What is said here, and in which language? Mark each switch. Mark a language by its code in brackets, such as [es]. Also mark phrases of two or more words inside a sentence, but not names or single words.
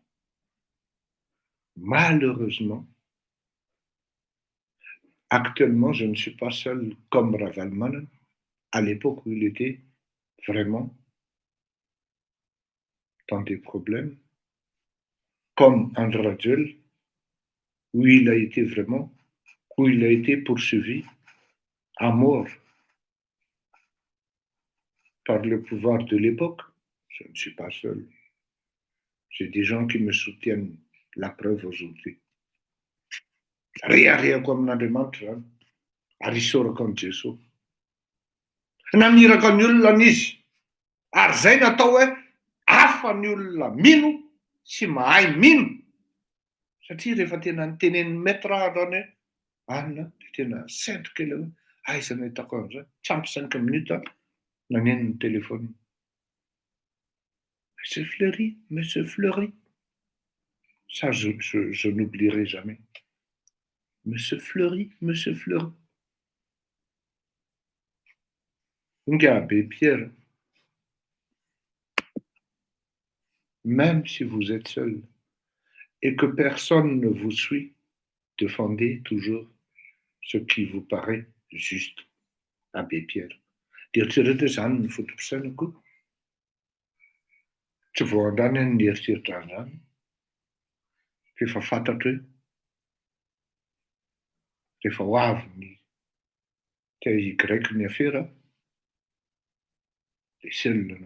[fr] Malheureusement, actuellement, je ne suis pas seul comme Ravalman à l'époque où il était vraiment dans des problèmes, comme ANDRY, où il a été poursuivi à mort par le pouvoir de l'époque. Je ne suis pas seul. J'ai des gens qui me soutiennent, la preuve aujourd'hui. Rien comme [mg] Andriamanitra, ary isorako an' Jesosy. Namiraka ny olona n'izy, ary zay natao hoe hafa ny olona mino sy mahay mino. Satria rehefa tena nitenen'ny maître androany hoe anina dia tena sentrika ilay hoe aiza nahitako an'izay. Tsy ampy 5 minutes naneno ny téléphone. [fr] Monsieur Fleury. Ça, je n'oublierai jamais. Monsieur Fleury. Regardez, Pierre, même si vous êtes seul et que personne ne vous suit, défendez toujours ce qui vous paraît juste. Abbé Pierre. [mg] Eritseritra zany ny fotom-pisainako. Tsy voandany ny eritseritra zany. Efa fantatra hoe rehefa ho avy ny Y ny affaire, dia seul anao.